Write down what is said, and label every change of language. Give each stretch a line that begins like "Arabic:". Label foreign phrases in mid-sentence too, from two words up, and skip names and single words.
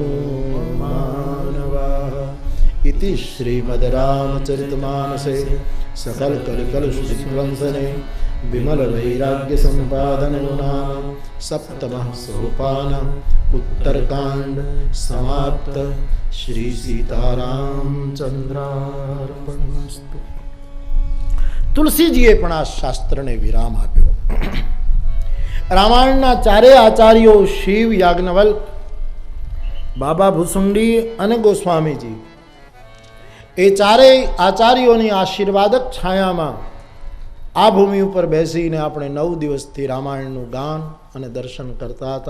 Sanskrit: मानवाः इति श्रीमद् रामचरितमानसे सकल कलिकलुष विध्वंसने विमल वैराग्य संपादन नाम सप्तमः सोपान उत्तरकांड समाप्त। श्री सीतारामचंद्रार्पणमस्तु।
Gujarati: તુલસીજીએ પણ આ શાસ્ત્રને વિરામ આપ્યો. રામાયણના ચારેય આચાર્યો શિવ, યાજ્ઞવલ્ક, બાબા ભુસુંડી અને ગોસ્વામીજી એ ચારેય આચાર્યોની આશીર્વાદક છાયામાં આ ભૂમિ ઉપર બેસીને આપણે 9 દિવસથી રામાયણનું ગાન અને દર્શન કરતા હતા.